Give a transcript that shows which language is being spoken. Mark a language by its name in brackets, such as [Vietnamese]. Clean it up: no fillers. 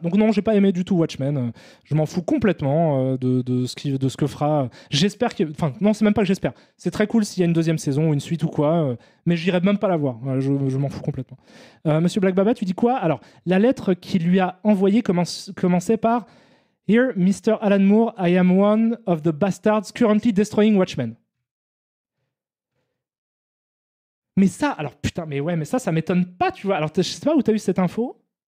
[French] Donc non, j'ai pas aimé du tout Watchmen. Je m'en fous complètement de ce que fera. J'espère que. Enfin, non, c'est même pas que j'espère. C'est très cool s'il y a une deuxième saison ou une suite ou quoi, mais j'irai même pas la voir. Voilà, je m'en fous complètement. Monsieur Black Baba, tu dis quoi? Alors, la lettre qu'il lui a envoyée commençait par [English] Here, Mr. Alan Moore, I am one of the bastards currently destroying Watchmen. [French] Mais ça, alors putain, mais ça m'étonne pas, tu vois. Alors, je sais pas où t'as eu cette info.